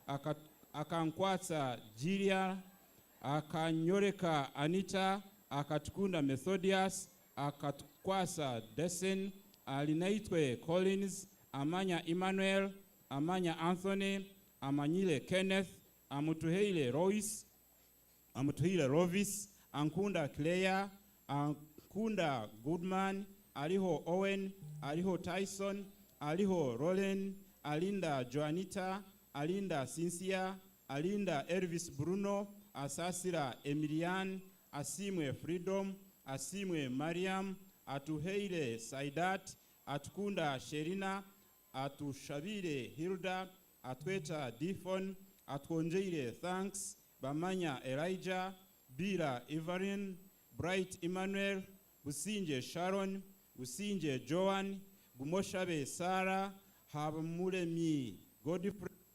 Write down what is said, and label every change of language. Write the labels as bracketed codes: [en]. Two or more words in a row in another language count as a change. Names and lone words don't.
[en] Akankwasa Jiria, Akanyoreka Anita, Akatukunda Methodius, Akatkwasa Desen, Alinaitwe Collins, Amanya Emmanuel, Amanya Anthony, Amanyile Kenneth, Amutuheile Royce, Amutuheile Rovis, Ankunda Claire, Ankunda Goodman, Aliho Owen, Aliho Tyson, Aliho Roland, Alinda Joanita, Alinda Cynthia, Alinda Elvis Bruno, Asasira Emilian, Asimwe Freedom, Asimwe Mariam, Atuheile Saidat, Atukunda Sherina, Atushabire Hilda, Atweta Difon, Atkonjeire Thanks, Bamanya Elijah, Bira Evelyn, Bright Emmanuel, Businje Sharon, Businje Joan, Gumoshabe Sarah, Habamulemi Godfrey,